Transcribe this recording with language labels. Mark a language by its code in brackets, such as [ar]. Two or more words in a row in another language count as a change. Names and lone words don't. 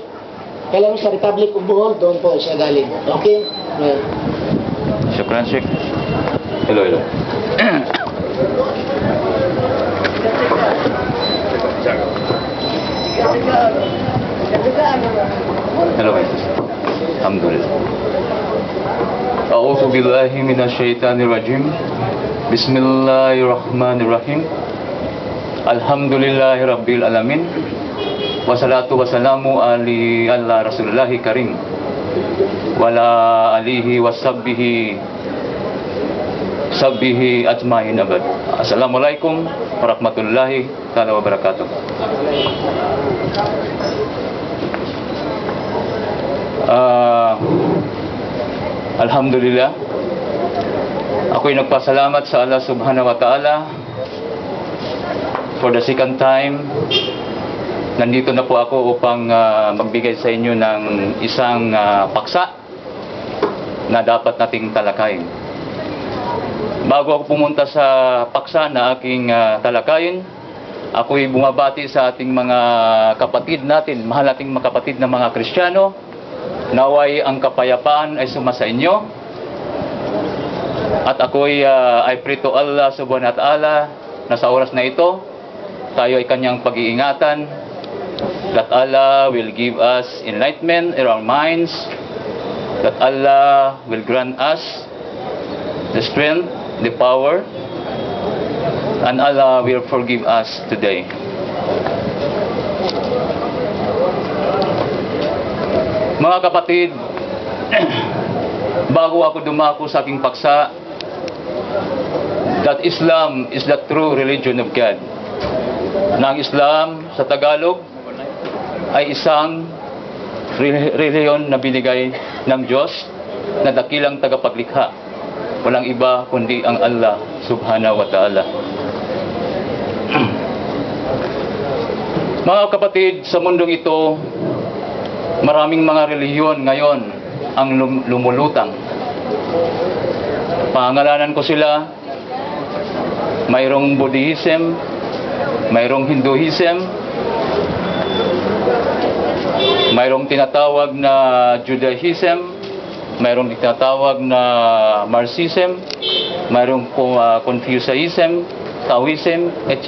[tl] Kailan sa Republic of Bohol, doon po siya galing. Okay? [ar] شكرا، شيخ. Hello. [en] Hello, guys. [ar] Alhamdulillah. أعوذ بالله من الشيطان الرجيم. بسم الله الرحمن الرحيم. الحمد لله رب العالمين. والصلاة والسلام على رسول الله الكريم. وعلى آله وصحبه أجمعين أبد. السلام عليكم ورحمة الله وبركاته. Alhamdulillah, [tl] ako'y nagpasalamat sa Allah [ar] سبحانه وتعالى [en] for the second time. [tl] Nandito na po ako upang magbigay sa inyo ng isang paksa na dapat nating talakayin. Bago ako pumunta sa paksa na aking talakayin, ako'y bumabati sa ating mga kapatid natin, mahal nating mga kapatid na mga Kristiyano. Naway ang kapayapaan ay sumasa inyo. At ako'y [en] I pray to Allah [ar] سبحانه وتعالى [tl] na sa oras na ito, tayo ay kanyang pag-iingatan. [en] That Allah will give us enlightenment in our minds. That Allah will grant us the strength, the power, and Allah will forgive us today. [tl] Mga kapatid, bago ako dumako sa aking paksa, [en] that Islam is the true religion of God. [tl] Na ang Islam sa Tagalog ay isang reliyon na binigay ng Diyos na dakilang tagapaglikha. Walang iba kundi ang Allah [ar] سبحانه وتعالى. [tl] Mga kapatid, sa mundong ito, maraming mga relihiyon ngayon ang lumulutang. Pangalanan ko sila, mayroong Buddhism, mayroong Hinduism, mayroong tinatawag na Judaism, mayroong tinatawag na Marxism, mayroong Confucianism, Taoism, etc.